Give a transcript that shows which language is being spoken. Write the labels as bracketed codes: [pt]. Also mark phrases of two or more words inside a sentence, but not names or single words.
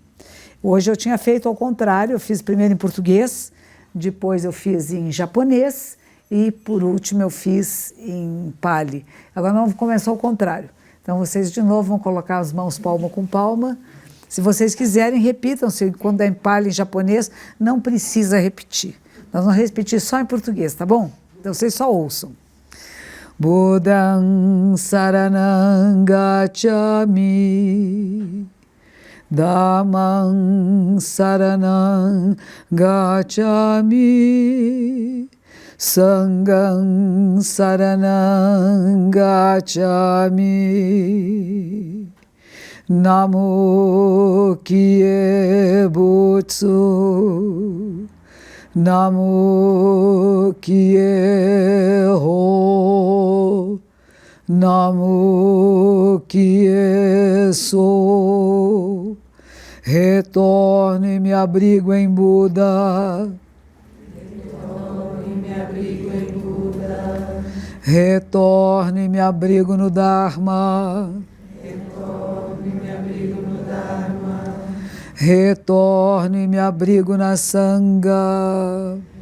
[pt] Hoje eu tinha feito ao contrário, eu fiz primeiro em português, depois eu fiz em japonês e por último eu fiz em Pali. Agora nós vamos começar ao contrário. Então vocês de novo vão colocar as mãos palma com palma. Se vocês quiserem, repitam. Se quando é em Pali, em japonês, não precisa repetir. Nós vamos repetir só em português, tá bom? Então vocês só ouçam. [pi] Buddhaṃ saranang gacchami, Dhammam saranang gacchami, Sangham saranang gacchami, [ja] Namo Kye Butsu, Namo Kye Ho, Namo Kye So, [pt] retorno e me abrigo em Buda, retorno e me abrigo no Dharma, retorno e me abrigo na Sangha.